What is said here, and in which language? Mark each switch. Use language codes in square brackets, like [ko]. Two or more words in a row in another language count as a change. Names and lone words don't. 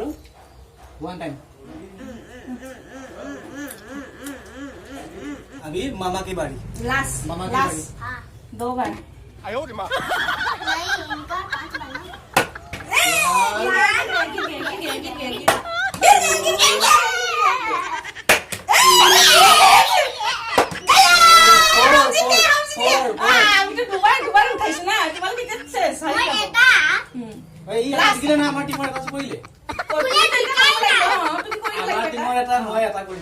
[en] One time. [hi] अभी मामा की बारी. [en] Last. [hi] मामा की [en] Last. [hi] हाँ. 2 बार. नहीं, इनका 5 बना. [as] দুবাৰ উঠাইছো না তোমালোকে मैं এটা. এই আজিকালি না আমাৰ টিমৰ এটা কৰিলে আমাৰ টিমৰ এটা মই এটা কৰিব